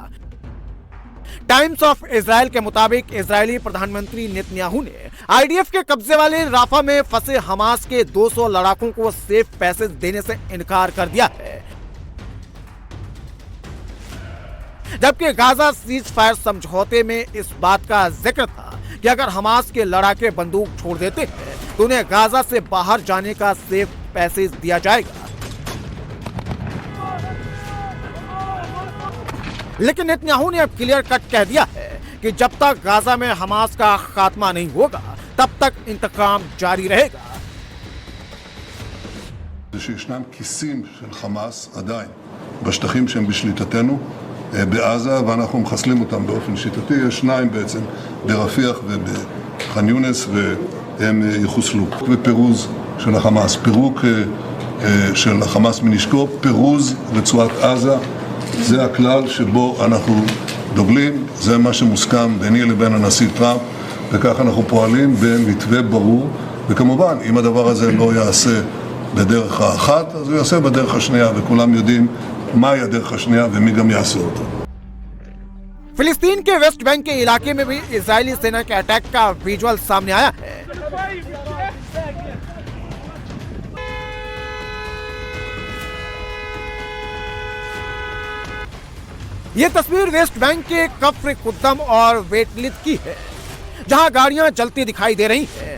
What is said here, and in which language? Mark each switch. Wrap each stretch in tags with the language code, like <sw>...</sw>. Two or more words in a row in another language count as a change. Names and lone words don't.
<hi>टाइम्स ऑफ इजराइल के मुताबिक इजरायली प्रधानमंत्री नेतन्याहू ने आईडीएफ के कब्जे वाले राफा में फंसे हमास के 200 लड़ाकों को</hi> <en>safe passage</en> <hi>देने से इनकार कर दिया है, जबकि गाजा</hi> <en>cease fire</en> <hi>समझौते में इस बात का जिक्र था कि अगर हमास के लड़ाके बंदूक छोड़ देते हैं तो उन्हें गाजा से बाहर जाने का</hi> <en>safe passage</en> <hi>दिया जाएगा। लेकिन नेतन्याहू ने अब</hi> <en>clear cut</en> <hi>कह दिया है कि जब तक गाजा में हमास का खात्मा नहीं होगा तब तक इंतकाम जारी रहेगा।</hi> <he>שישנם כיסים של חמאס עדיין בשטחים שהם בשליטתנו בעזה, ואנחנו מחסלים אותם באופן שיטתי. יש שניים בעצם ברפיח ובח'אן יונס, והם יחוסלו. ופירוז של החמאס, פירוק של החמאס מנשקו, פירוז רצועת עזה, זה הכלל שבו אנחנו דוגלים, זה מה שמוסכם ביני לבין הנשיא טראמפ, וכך אנחנו פועלים במתווה ברור. וכמובן, אם הדבר הזה לא יעשה בדרך האחת, אז הוא יעשה בדרך השנייה, וכולם יודעים מהי הדרך השנייה ומי גם יעשה אותה.</he> <hi>फिलिस्तीन के वेस्ट बैंक के इलाके में भी इजरायली सेना के अटैक का विजुअल सामने आया है। ये तस्वीर वेस्ट बैंक के कफ्र कुद्दम और वेटलित की है, जहां गाड़ियां जलती दिखाई दे रही हैं।</hi>